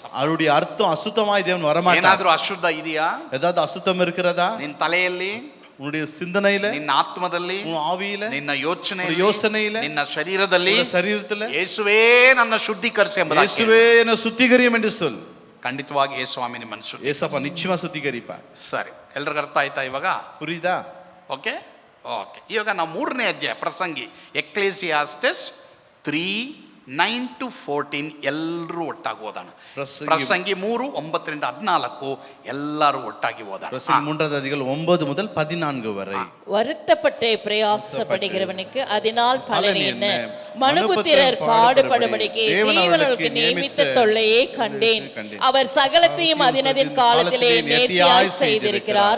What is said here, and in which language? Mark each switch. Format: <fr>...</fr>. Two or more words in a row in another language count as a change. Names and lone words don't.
<ta>அவருடைய அர்த்தம் அசுத்தமாய் தேவன் வரமாட்டார்.</ta> <kn>ಏನಾದ್ರೂ ಅಶುದ್ಧ ಇದೆಯಾ?</kn> <ta>ஏதாவது அசுத்தம் இருக்கிறதா?</ta> <kn>ನಿನ್ನ ತಲೆಯಲ್ಲಿ,</kn> <ta>உன்னுடைய சிந்தனையில,</ta> <kn>ನಿನ್ನ ಆತ್ಮದಲ್ಲಿ,</kn> <ta>உன் ஆவியில,</ta> <kn>ನಿನ್ನ</kn> <ta>யோசனையில,</ta> <kn>ನಿನ್ನ ಶರೀರದಲ್ಲಿ,</kn> <ta>சரீரத்துல</ta> <kn>ಯೇಸುವೇ ನನ್ನ ಶುದ್ಧೀಕರಿಸಿ ಎಂಬುದಾಗಿ</kn> <ta>இயேசுவே என்னை சுத்திகரியும் என்று சொல்.</ta> <kn>ಖಂಡಿತವಾಗಿ ಯೇಸುಸ್ವಾಮಿ ನಿಮ್ಮನ್ನು ಶುದ್ಧೀಕರಿಸ್ತಾರೆ.</kn> <ta>ஏசப்பா நிச்சயமா சுத்திகரிப்பார்.</ta> <kn>ಸರಿ, ಎಲ್ರಿಗೂ ಅರ್ಥ ಆಯ್ತಾ ಇವಾಗ?</kn> <ta>புரியுதா?</ta> <en>okay okay.</en> <kn>ಇವಾಗ ನಾವು 3ನೇ ಅಧ್ಯಾಯ ಪ್ರಸಂಗಿ, ಎಕ್ಲೇಸಿಯಾಸ್ಟಸ್ 3:9-14 ಎಲ್ಲರೂ ಒಟ್ಟಾಗಿ ಓದೋಣ. ಪ್ರಸಂಗಿ 3:9-14 ಎಲ್ಲರೂ ಒಟ್ಟಾಗಿ ಓದೋಣ.</kn> <ta>பிரசங்கி 3வது அதிகாரம் 9 முதல் 14 வரை. வருத்தப்பட்டு பிரயாசப்படுகிறவனுக்கு அதனால் பலன் என்ன? மனுபுத்திரர் பாடுபடும்படிக்கு தேவனுக்கு நியமித்த தொல்லையை கண்டேன். அவர் சகலத்தையும் அதினதின் காலத்திலே நேர்த்தியாய் செய்திருக்கிறார்.</ta>